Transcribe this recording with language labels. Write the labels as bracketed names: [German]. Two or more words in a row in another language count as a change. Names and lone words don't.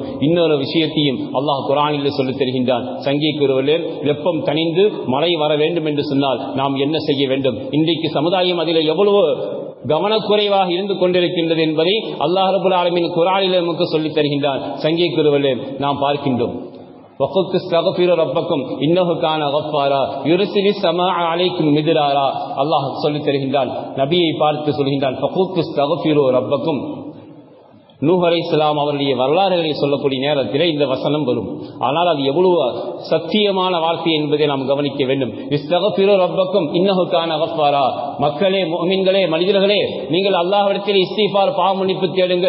[Tamil] இன்னொரு விஷயத்தையும் அல்லாஹ் குர்ஆனில் சொல்லித் தருகின்றான். சங்கீதக்குரியவர்களே, வெப்பம் தணிந்து மழை வர வேண்டும் என்று சொன்னால் நாம் என்ன செய்ய வேண்டும்? இன்றைக்கு சமுதாயம் அதில் எவ்வளவு கவனக்குறைவாக இருந்து கொண்டிருக்கின்றது என்பதை [Arabic] الله رب العالمين [Tamil] குர்ஆனில் நமக்கு சொல்லித் தருகின்றான். சங்கீதக்குரியவர்களே, நாம் பார்க்கின்றோம், [Arabic] وَقُلْتُ اسْتَغْفِرُوا رَبَّكُمْ إِنَّهُ كَانَ غَفَّارًا يُرْسِلِ السَّمَاءَ عَلَيْكُمْ مِدْرَارًا. [Tamil] அல்லாஹ் சொல்லித் தருகின்றான், நபியை பார்த்து சொல்கின்றான், [Arabic] فَقُلْتُ اسْتَغْفِرُوا رَبَّكُمْ. [Tamil] நூஹ் அலைஹிஸ்ஸலாம் அவருடைய வரலாறுகளை சொல்லக்கூடிய நேரத்திலே இந்த வசனம் வரும். ஆனால் அது எவ்வளவு சத்தியமான வார்த்தை என்பதை நாம் கவனிக்க வேண்டும். [Arabic] استغفروا ربكم إنه كان غفارا. [Tamil] மக்களே, முஃமின்களே, மனிதர்களே, நீங்கள் அல்லாஹ்விடத்தில் இஸ்திக்ஃபார், பாவ மன்னிப்பு தேடுங்கள்.